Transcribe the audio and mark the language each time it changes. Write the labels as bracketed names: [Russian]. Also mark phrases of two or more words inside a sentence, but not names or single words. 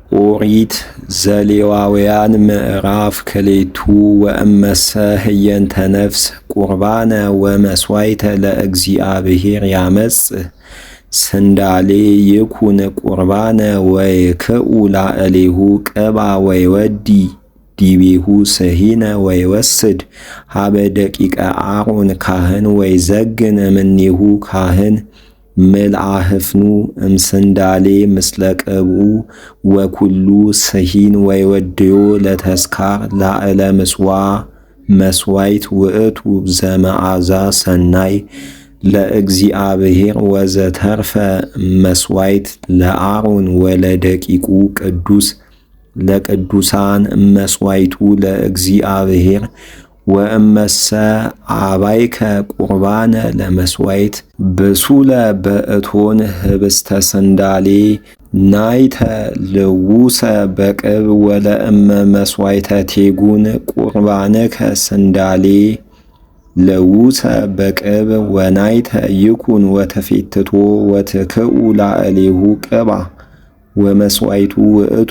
[Geez] ኦሪት ዘሌዋውያን ምዕራፍ ክሌቱ ወእመሰ ህየንተ ነፍስ ቁርባነ ወመስዋዕተ ለእግዚአብሔር ያመጽእ ስንዳሌ ይኩን ቁርባነ ወይክኡ ላዕሌሁ ቅባ ወይወዲ ዲቤሁ ስሂነ ወይወስድ ሀበ ደቂቀ አሮን ካህን ወይዘግን እምኔሁ ካህን ምልአህፍኑ እምስንዳሌ ምስለ ቅብኡ ወኩሉ ስሂን ወይወድዮ ለተስካር ላዕለ ምጽዋዕ መስዋዕት ውእቱ ዘመዓዛ ሰናይ ለእግዚአብሔር ወዘተርፈ መስዋዕት ለአሮን ወለደቂቁ ቅዱስ ለቅዱሳን መስዋዕቱ ለእግዚአብሔር ወእመሰ አባይከ ቁርባነ ለመስዋዕት ብሱለ በእቶን ህብስተ ስንዳሌ ናይተ ልውሰ በቅብ ወለእመ መስዋዕተ ቴጉን ቁርባነከ ስንዳሌ ለውሰ በቅብ ወናይተ ይኩን ወተፌትቶ ወትክኡ ላዕሌሁ ቅባ ወመስዋዕቱ ውእቱ